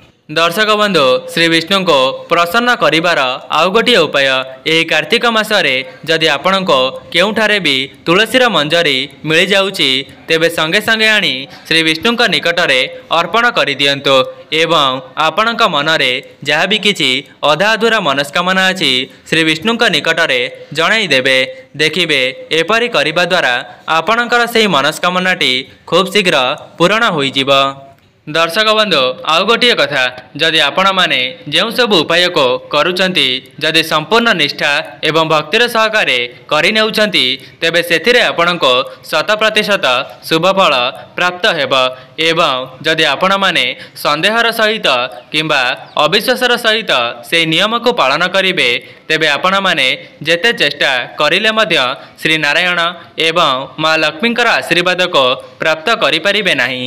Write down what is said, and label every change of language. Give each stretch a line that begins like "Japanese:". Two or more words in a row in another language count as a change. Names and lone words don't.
Odia: ଦର୍ଶକ ବନ୍ଧୁ ଶ୍ରୀ ବିଷ୍ଣୁ କୁ ପ୍ରସନ୍ନ କରିବାର ଆଉ ଗୋଟେ ଉପାୟ ଏହି କାର୍ତ୍ତିକ ମାସରେ ଯଦି ଆପଣ କୁ କେଉଁଠାରେ ବି ତୁଳସୀର ମଞ୍ଜରୀ ମିଳି ଯାଉଛି ତେବେ ସଙ୍ଗେ ସଙ୍ଗେ ଆଣି ଶ୍ରୀ ବିଷ୍ଣୁ ନିକଟ ରେ ଅର୍ପଣ କରି ଦିଅନ୍ତୁ ଏବଂ ଆପଣଙ୍କ ମନରେ ଯାହା ବି କିଛି ଅଧା ଅଧୁରା ମନସ୍କାମନା ଅଛି ଶ୍ରୀ ବିଷ୍ଣୁ ନିକଟ ରେ ଜଣାଇ ଦେବେ ଦେଖିବେ ଏପରି କରିବା ଦ୍ୱାରା ଆପଣଙ୍କର ସେହି ମନସ୍କାମନାଟି ଖୁବ ଶୀଘ୍ର ପୂରଣ ହୋଇ ଯିବ। ଦର୍ଶକ ବନ୍ଧୁ ଆଉ ଗୋଟେ କଥା ଯଦି ଆପଣ ମାନେ ଯୋ ସବୁ ଉପାୟ କୁ କରୁଛନ୍ତି ଯଦି ସମ୍ପୂର୍ଣ୍ଣ ନିଷ୍ଠା ଏବଂ ଭକ୍ତିର ସହକାରେ କରି ନେଉଛନ୍ତି ତେବେ ସେଥିରେ ଆପଣଙ୍କୁ 100% ଶୁଭଫଳ ପ୍ରାପ୍ତ ହେବ ଏବଂ ଯଦି ଆପଣ ମାନେ ସନ୍ଦେହର ସହିତ କିମ୍ବା ଅବିଶ୍ୱାସର ସହିତ ସେ ନିୟମ କୁ ପାଳନ କରିବେ ତେବେ ଆପଣ ମାନେ ଯେତେ ଚେଷ୍ଟା କରିଲେ ମଧ୍ୟ ଶ୍ରୀ ନାରାୟଣ ଏବଂ ମାଁ ଲକ୍ଷ୍ମୀଙ୍କର ଆଶୀର୍ବାଦ କୁ ପ୍ରାପ୍ତ କରି ପାରିବେ ନାହିଁ।